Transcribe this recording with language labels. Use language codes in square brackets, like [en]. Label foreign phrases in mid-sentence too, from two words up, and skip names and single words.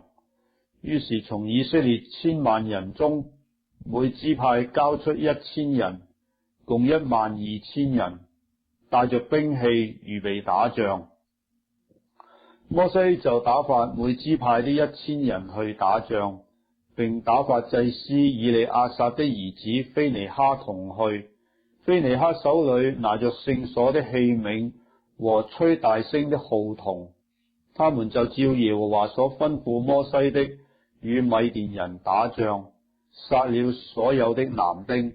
[zh] 於是從以色列千萬人中，每支派交出1000人，共12000人，帶着兵器預備打仗。摩西就打發每支派的1000人去打仗，並打發祭司以利亞撒的兒子非尼哈同去。非尼哈手裏拿着聖所的器皿和吹大聲的號筒，他們就照耶和華所吩咐摩西的，與米甸人打仗，殺了所有的男丁。